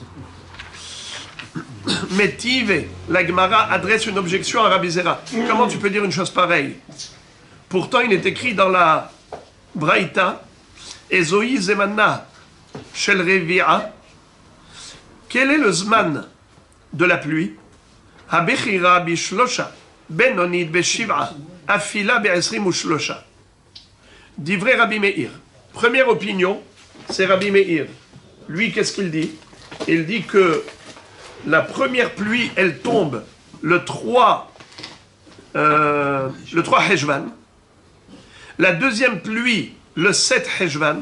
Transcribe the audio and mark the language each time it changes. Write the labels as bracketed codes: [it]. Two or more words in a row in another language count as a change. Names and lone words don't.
[fr] Mais Tive, la Gemara adresse une objection à Rabbi Zera. Comment tu peux dire une chose pareille? Pourtant, il est écrit dans la Braïta, [he] איזהו זמנה של רביעה. [fr] Quel est le Zman de la pluie? [he] הבכירה בשלושה, בינונית בשבעה, אפילה בעשרים ושלושה. דברי רבי מאיר. [fr] Première opinion, c'est Rabbi Meir. Lui, qu'est-ce qu'il dit? Il dit que la première pluie, elle tombe le 3 Heshvan. La deuxième pluie, le 7 Heshvan.